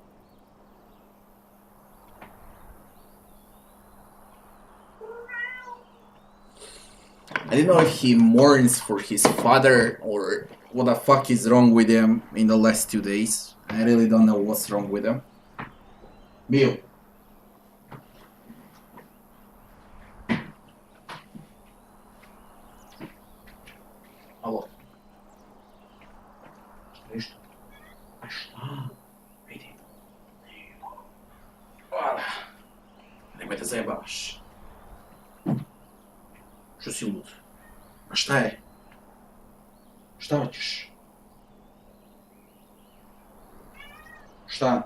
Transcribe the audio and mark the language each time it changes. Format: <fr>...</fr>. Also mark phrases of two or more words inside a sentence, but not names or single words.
<en>I don't know if he mourns for his father or what the fuck is wrong with him in the last 2 days. I really don't know what's wrong with him. Meal. Алло.</en> <sr>Ništa. A šta? Vidi. Nemoj da zajebavaš. Što si lud? A šta je? Šta hoćeš? Šta?</sr>